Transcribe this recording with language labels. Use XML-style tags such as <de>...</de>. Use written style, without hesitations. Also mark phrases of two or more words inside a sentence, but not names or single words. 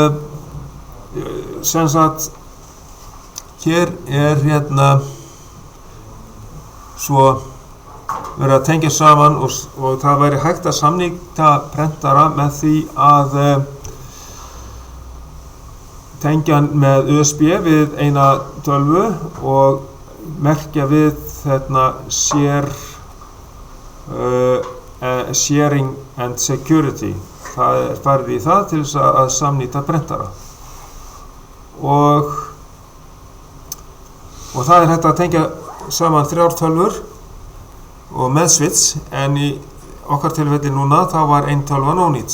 <is>sem sagt hér er hérna svo verið að tengja saman og það væri hægt að samnýta prentara með því að tengja hann með USB við eina tölvu og merkja við</is> <en>sharing and security.</en> <is>Það er farið í það til þess að samnýta prentara. Og það er hægt að tengja saman 3 tölvur og með switch, en í okkar tilfelli núna þá var ein tölvan ónýtt.</is>